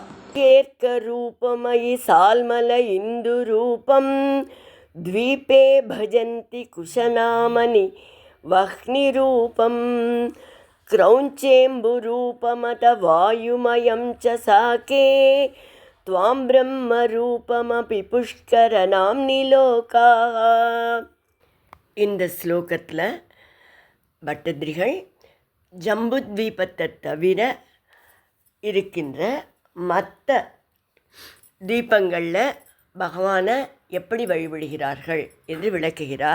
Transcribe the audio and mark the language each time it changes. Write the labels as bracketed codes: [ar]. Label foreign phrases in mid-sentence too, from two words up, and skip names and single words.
[sa] केर्क रूपमयि शाल्मल इन्दु रूपं, द्वीपे भजन्ति कुशनामनि वह्निरूपं, क्रौञ्चेम्बुरूपमथ वायुमयं च शाके, त्वां ब्रह्मरूपमपि पुष्करनाम्नि लोकाः. [ta] இந்த ஸ்லோகத்தில் பட்டதிரிகள் ஜம்புத்வீபத்தை தவிர இருக்கின்ற மற்ற தீபங்களில் பகவானை எப்படி வழிபடுகிறார்கள் என்று விளக்குகிறார்.